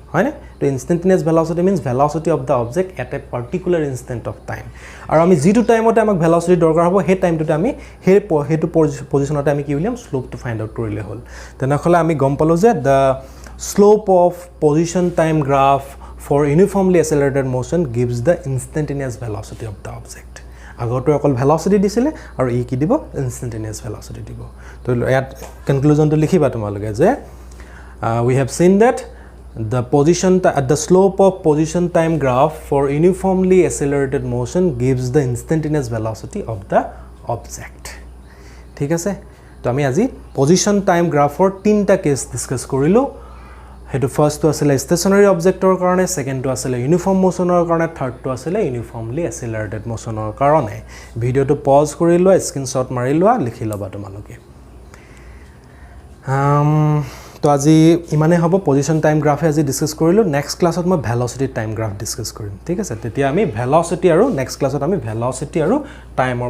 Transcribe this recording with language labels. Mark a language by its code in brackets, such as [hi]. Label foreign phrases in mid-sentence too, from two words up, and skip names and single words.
[as] না তো [en] instantaneous velocity means velocity of the object at a particular instant of time [as] আৰু আমি যিটো টাইমতে আমাক ভেলচিটি দৰকাৰ হ'ব সেই টাইমটোতে আমি সেইটো পজিশ্যনতে আমি কি উলিয়াম শ্লোপটো ফাইণ্ড আউট কৰিলে হ'ল তেনেহ'লে আমি গম পালোঁ যে [en] the slope of position time graph for uniformly accelerated motion gives the instantaneous velocity of the object [as] আগৰটো অকল velocity দিছিলে আৰু ই কি দিব [en] instantaneous velocity [as] দিব তো ইয়াত কনক্লুজনটো লিখিবা তোমালোকে যে [en] we have seen that the slope of position time graph for uniformly accelerated motion gives the instantaneous velocity of the object [as] ঠিক আছে তো আমি আজি [en] position time graphৰ [as] তিনটা কেস ডিসকাস কৰিলো হেতু ফাৰ্স্টটো আছিল [en] stationary object [as] কাৰণে সেকেন্ডটো আছিল [en] uniform motion [as] কাৰণে থাৰ্ডটো আছিল [en] uniformly accelerated motion [as] কাৰণে ভিডিওটো পজ কৰি লোৱা স্ক্ৰিনশ্বট মাৰি লোৱা লিখি লবা তোমালোকে তো আজি ইমানে হ'ব [en] position time graph [as] আজি ডিসকাস কৰিলো [en] next class [as] মই [en] velocity time graph [as] ডিসকাস কৰিম ঠিক আছে তেতিয়া আমি ভেলচিটি আৰু [en] next class [as] আমি ভেলচিটি আৰু টাইমৰ